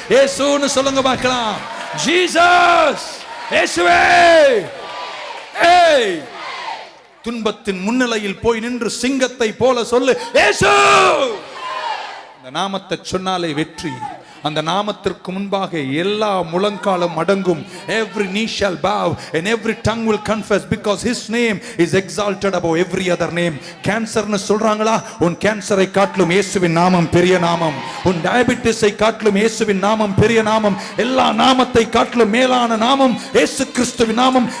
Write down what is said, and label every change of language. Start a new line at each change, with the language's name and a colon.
Tamil: இயேசுன்னு சொல்லுங்க பார்க்கலாம். ஜீசஸ், இயேசுவே. ஏய், துன்பத்தின் முன்னிலையில் போய் நின்று சிங்கத்தை போல சொல்லு, இயேசு. இந்த நாமத்தை சொன்னாலே வெற்றி. அந்த நாமத்திற்கு முன்பாக எல்லா முழங்காலும் அடங்கும்.
English: Every knee shall bow and every tongue will confess, because his name is exalted above every other name.
Tamil: கேன்சர்னு சொல்றாங்களா? உன் கேன்சரை காட்டிலும் இயேசுவின் நாமம் பெரிய நாமம். உன் டயபிட்டிஸை காட்டிலும் இயேசுவின் நாமம் பெரிய நாமம். எல்லா நாமத்தை காட்டிலும் மேலான நாமம் இயேசு கிறிஸ்துவின் நாமம்.